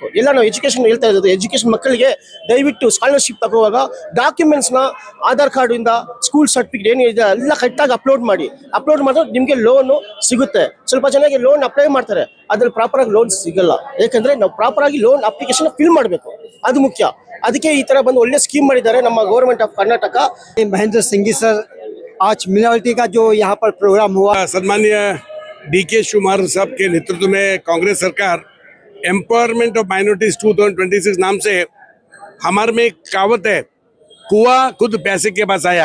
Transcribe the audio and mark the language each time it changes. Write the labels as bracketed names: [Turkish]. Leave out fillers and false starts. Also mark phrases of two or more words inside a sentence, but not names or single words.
[Kannada] ಎಲ್ಲ ನಾವು ಎಜುಕೇಷನ್ ಹೇಳ್ತಾ ಇರೋದು, ಎಜುಕೇಷನ್ ಮಕ್ಕಳಿಗೆ ದಯವಿಟ್ಟು ಸ್ಕಾಲರ್ಶಿಪ್ ತಗೋವಾಗ ಡಾಕ್ಯುಮೆಂಟ್ಸ್ನ ಆಧಾರ್ ಕಾರ್ಡಿಂದ [English] school certificate [Kannada] ಏನಿದೆ ಎಲ್ಲ ಕರೆಕ್ಟಾಗಿ ಅಪ್ಲೋಡ್ ಮಾಡಿದ್ರೆ ನಿಮಗೆ ಲೋನು ಸಿಗುತ್ತೆ। ಸ್ವಲ್ಪ ಜನಕ್ಕೆ [English] loan apply [Kannada] ಮಾಡ್ತಾರೆ, ಅದ್ರಲ್ಲಿ ಪ್ರಾಪರಾಗಿ ಲೋನ್ ಸಿಗಲ್ಲ, ಯಾಕಂದರೆ ನಾವು ಪ್ರಾಪರಾಗಿ [English] loan application fill [Kannada] ಮಾಡಬೇಕು, ಅದು ಮುಖ್ಯ। ಅದಕ್ಕೆ ಈ ಥರ ಬಂದು ಒಳ್ಳೆ ಸ್ಕೀಮ್ ಮಾಡಿದ್ದಾರೆ ನಮ್ಮ [English] government of Karnataka. [Hindi] महेंद्र सिंह सर, आज मिनॉरिटी का जो यहाँ पर प्रोग्राम हुआ, सम्मानीय DK शिवकुमार साहब के नेतृत्व में कांग्रेस सरकार [English] empowerment of minorities [Hindi] 2026 नाम से, हमारे में एक कहावत है, कुआं खुद पैसे के पास आया।